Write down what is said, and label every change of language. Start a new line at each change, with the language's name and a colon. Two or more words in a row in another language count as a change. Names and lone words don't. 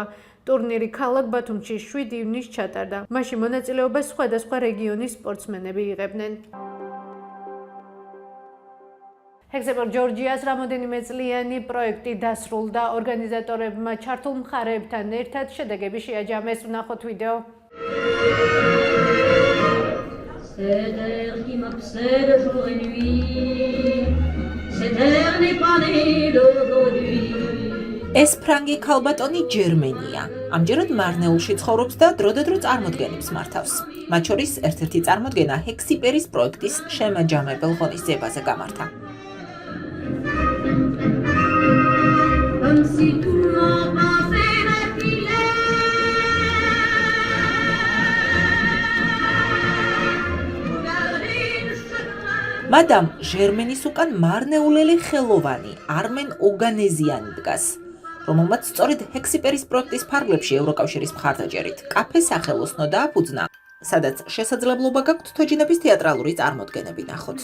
Georgian: ტურნირი ქალაქ ბათუმში 7 ივნისს ჩატარდა. მასში მონაწილეობას სხვადასხვა რეგიონის სპორტსმენები იღებდნენ. ჰექსეპორ ჯორჯიას რამოდენიმე წლიანი პროექტი დასრულდა. ორგანიზატორებმა ჩართულ მხარეებთან ერთად შედეგები შეაჯამეს. ვნახოთ ვიდეო.
French: Cette terre qui m'obsède jour et nuit, cette terre n'est pas née d'aujourd'hui.
Georgian: ეს ფრანგი ქალბატონი ჯერმენია. ამჯერად მარნეულში ცხოვრობს და დროდადრო წარმოდგენებს მართავს. მათ შორის ერთ-ერთი წარმოდგენა ჰექსიპერის პროექტის შემაჯამებელ ღონისძიებაზე გამართა. მადამ ჟერმენის უკან მარნეულელი ხელოვანი არმენ ოგანეზიანი დგას, რომელმაც სწორედ ჰექსიპერის პროექტის ფარგლებში ევროკავშირის მხარდაჭერით კაფე სახელოსნო დააფუძნა, სადაც შესაძლებლობა გაქვთ თოჯინების თეატრალური წარმოდგენები ნახოთ.